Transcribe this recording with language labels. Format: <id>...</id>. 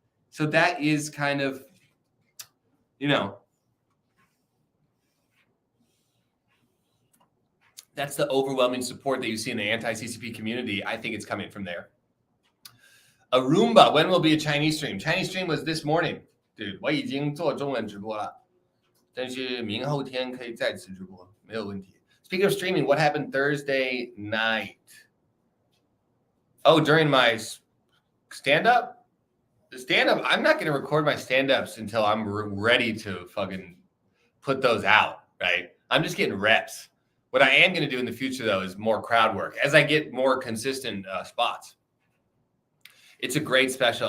<en>So that is kind of, that's the overwhelming support that you see in the anti-CCP community. I think it's coming from there. Aruba, when will be a Chinese stream? Chinese stream was this morning, dude.</en> <zh>我已经做中文直播了，但是明后天可以再次直播，没有问题。</zh> <en>Speaking of streaming, what happened Thursday night? Oh, during my stand-up? The stand-up, I'm not going to record my stand-ups until I'm ready to fucking put those out, right? I'm just getting reps. What I am going to do in the future, though, is more crowd work as I get more consistent spots. It's a great special.</en>